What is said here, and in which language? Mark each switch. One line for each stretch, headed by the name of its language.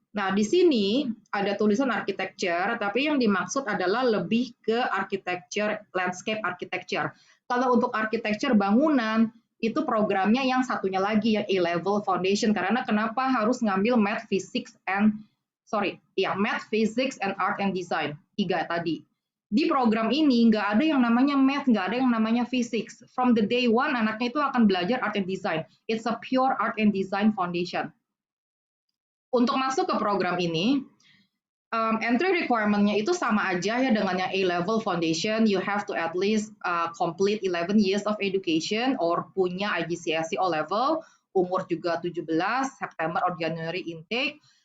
Indonesian: Nah, di sini ada tulisan architecture, tapi yang dimaksud adalah lebih ke architecture, landscape architecture. Kalau untuk architecture bangunan, itu programnya yang satunya lagi, yang A-level foundation. Karena kenapa harus ngambil
English: math, physics, and Math, Physics, and Art and Design.
Indonesian: 3 tadi. Di program ini nggak ada yang namanya math, nggak ada yang namanya physics.
English: From the day one, anaknya itu akan belajar art and design. It's a pure art and design foundation.
Indonesian: Untuk masuk ke program ini, entry requirement-nya itu sama aja ya dengan yang A-level foundation.
English: You have to at least complete 11 years of education or punya IGCSE O-level,
Indonesian: umur juga
English: 17, September or January intake.